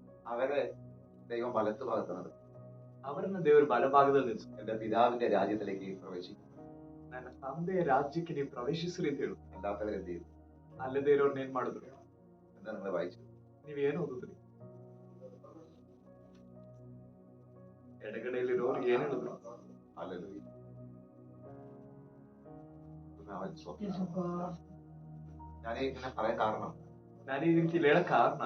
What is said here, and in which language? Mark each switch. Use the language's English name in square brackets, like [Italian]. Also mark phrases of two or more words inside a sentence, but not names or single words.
[Malayalam] അവരെ ദൈവം വലത്ത് ഭാഗത്തുന്നത് [Kannada] ಅವರನ್ನ ದೇವರು ಬಲಭಾಗದಲ್ಲಿ ನಿಲ್ಲಿಸು. [Malayalam] എന്റെ പിതാവിന്റെ രാജ്യത്തിലേക്ക് പ്രവേശിക്കും. [Kannada] ನನ್ನ ತಂದೆಯ ರಾಜ್ಯಕ್ಕೆ ನೀವು ಪ್ರವೇಶಿಸ್ರಿ ಅಂತ ಹೇಳು. [Malayalam] അല്ലാത്തവരെന്ത് ചെയ്യും? [Kannada] ಅಲ್ಲದೆ ಇರೋರ್ನ ಏನ್ ಮಾಡಿದ್ರು? [Malayalam] എന്താ നിങ്ങൾ വായിച്ചു? [Kannada] ನೀವೇನು ಓದಿದ್ರಿ? ಎಡಗಡೆಯಲ್ಲಿರೋರು ಏನ್ ಹೇಳಿದ್ರು? [Malayalam] ഹല്ലേലൂയ. ഞാൻ ഇങ്ങനെ പറയാൻ കാരണം [Kannada] ನಾನು ಈ ರೀತಿ ಹೇಳಕ್ ಕಾರಣ